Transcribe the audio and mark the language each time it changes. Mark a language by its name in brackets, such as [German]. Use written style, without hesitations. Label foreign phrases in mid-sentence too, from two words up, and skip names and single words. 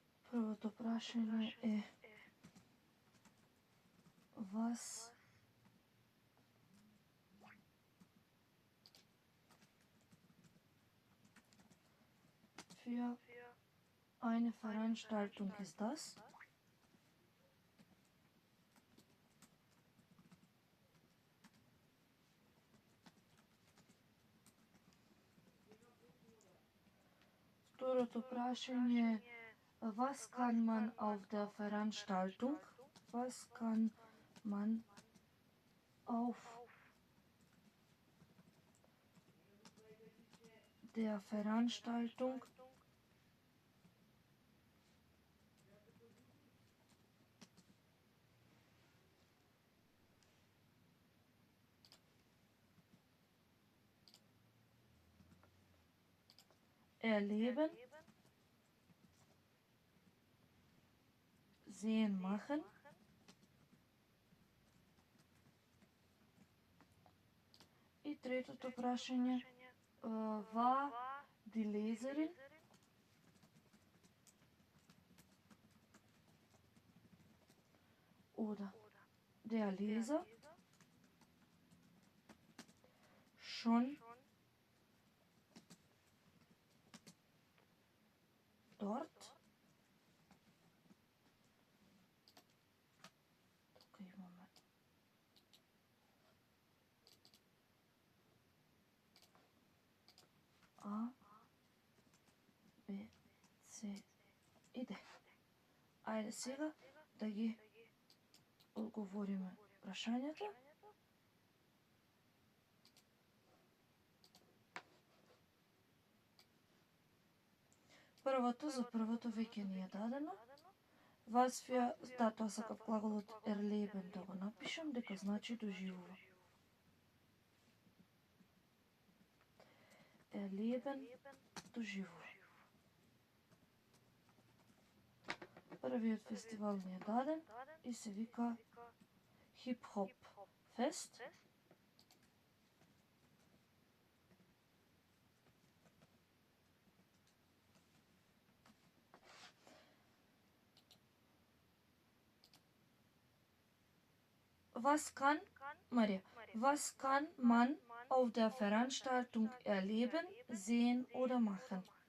[Macedonian] Првото прашање е [German] was für eine Veranstaltung ist das? [Macedonian] Второто прашање е [German] was kann man auf der Veranstaltung? Was kann man auf der Veranstaltung erleben, sehen, machen? [Macedonian] И третото прашање, [German] war die Leserin oder der Leser schon dort? Okay, Moment. [Macedonian] A, B, C и Д. Ајде сега да ги одговориме прашањата. Првото за првото веќе ни е дадено. [German] Was für, [Macedonian] тоа сакав глаголот erleben да го напишам, дека значи доживува. Erleben, доживува. Првиот фестивал ни е даден и се вика Hip-Hop Fest. [German] Was kann, Maria, was kann man auf der Veranstaltung erleben, sehen oder machen?